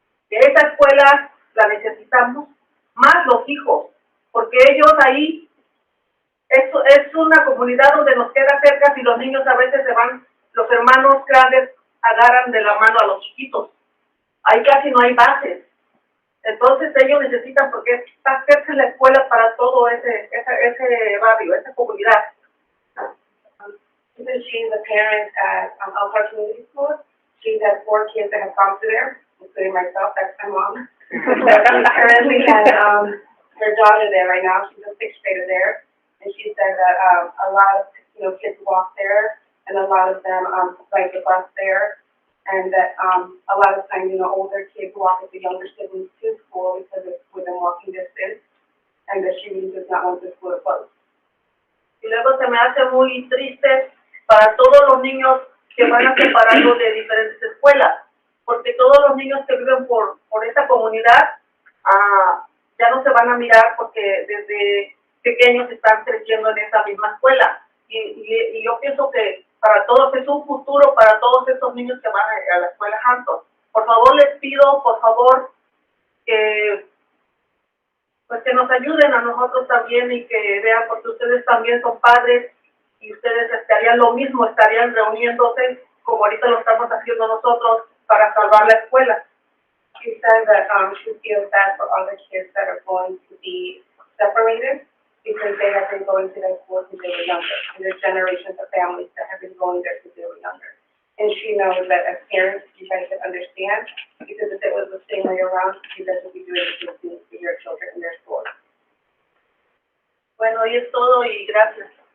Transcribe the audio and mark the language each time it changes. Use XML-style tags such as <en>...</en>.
<es>Que esa escuela la necesitamos más los hijos, porque ellos ahí es una comunidad donde nos queda cerca y los niños a veces se van, los hermanos grandes agarran de la mano a los chiquitos. Ahí casi no hay bases. Entonces ellos necesitan, porque está cerca la escuela para todo ese barrio, esa comunidad.</es> <en>She's a parent at Alpha Community School. She has 4 kids that have come to there, including myself, that's my mom. She currently has her daughter there right now. She's a 6th grader there. And she said that a lot of kids walk there, and a lot of them ride the bus there, and that a lot of times older kids walk with the younger siblings to school because it's within walking distance, and that she really does not want the school to close.</en> <es>Y luego se me hace muy triste para todos los niños que van a separarlos de diferentes escuelas, porque todos los niños que viven por esta comunidad ya no se van a mirar porque desde pequeños están creciendo en esa misma escuela. Y yo pienso que para todos es un futuro para todos estos niños que van a la escuela Hampton. Por favor, les pido, por favor, que nos ayuden a nosotros también y que vean, porque ustedes también son padres y ustedes estarían lo mismo, estarían reuniéndose como ahorita lo estamos haciendo nosotros para salvar la escuela.</es> <en>She said that she feels bad for other kids that are going to be separated, because they have been going to their school since they were younger, and there's generations of families that have been going there since they were younger. And she knows that as parents, you guys should understand, because if it was the same way around, you guys would be doing the same thing for your children in their schools.</en> <es>Bueno, y es todo, y gracias.</es>